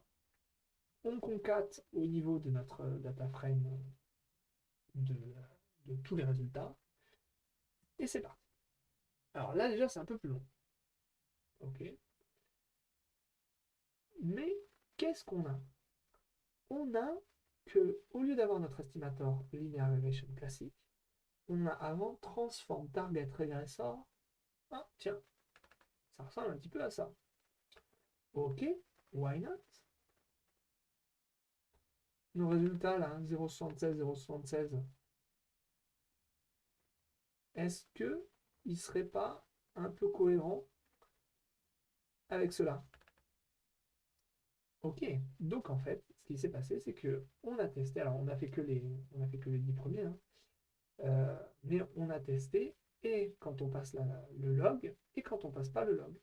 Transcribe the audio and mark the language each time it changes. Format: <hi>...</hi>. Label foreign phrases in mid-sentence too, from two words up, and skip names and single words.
<fr>On concate au niveau de notre data frame de, de tous les résultats. Et c'est parti. Alors là, déjà, c'est un peu plus long. Ok. Mais qu'est-ce qu'on a? On a que, au lieu d'avoir notre</fr> <en>estimator linear regression</en> <fr>classique, on a avant</fr> <en>transform target regressor.</en> <fr>Ah, tiens, ça ressemble un petit peu à ça. Ok,</fr> <en>why not?</en> <fr>Nos résultats là, 0,76, 0,76, est-ce que il ne serait pas un peu cohérent avec cela? Ok, donc en fait, ce qui s'est passé, c'est que on a testé, alors on a fait que les 10 premiers, hein, mais on a testé et quand on passe le log et quand on passe pas le log.</fr>